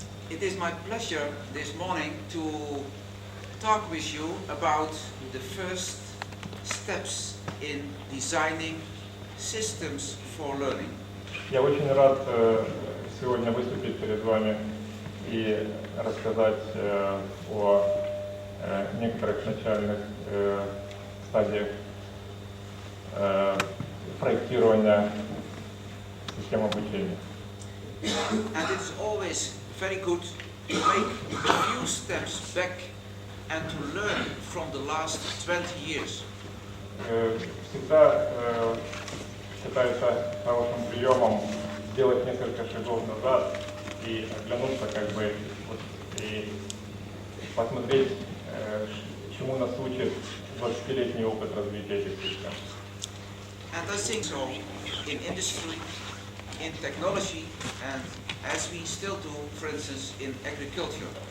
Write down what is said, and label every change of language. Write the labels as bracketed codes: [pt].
[en] It is my pleasure this morning to talk with you about the first steps in designing systems for learning. [ru] Я очень рад сегодня выступить перед вами и рассказать о некоторых начальных стадиях проектирования систем обучения. [en] And it is always very good to take a few steps back and to learn from the last 20 years. [ru] Всегда считается хорошим приемом сделать несколько шагов назад и оглянуться и посмотреть, чему нас учит 20-летний опыт развития этих систем. [en] And I think so in industry, in technology, and as we still do, for instance, in agriculture.